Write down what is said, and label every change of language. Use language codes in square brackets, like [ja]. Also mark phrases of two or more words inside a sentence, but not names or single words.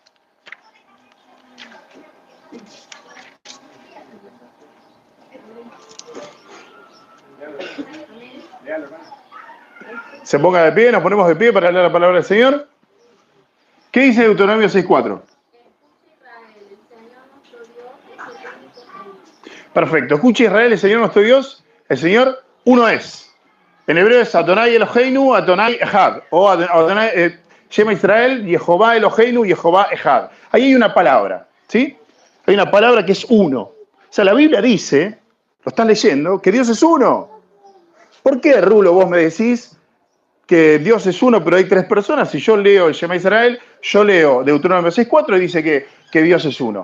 [es] Se ponga de pie, nos ponemos de pie para leer la palabra del Señor. ¿Qué dice Deuteronomio 6:4? Perfecto. Escuche Israel, el Señor nuestro Dios, el Señor uno es. En hebreo es [he] אדוני אלוהינו אדוני אחד. O אדוני שמע ישראל יהוה אלוהינו, יהוה אחד. [es] Ahí hay una palabra, ¿sí? Hay una palabra que es uno. O sea, la Biblia dice, lo estás leyendo, que Dios es uno. ¿Por qué, Rulo, vos me decís que Dios es uno, pero hay tres personas? Si yo leo el Shema Israel, yo leo Deuteronomio 6:4 y dice que Dios es uno.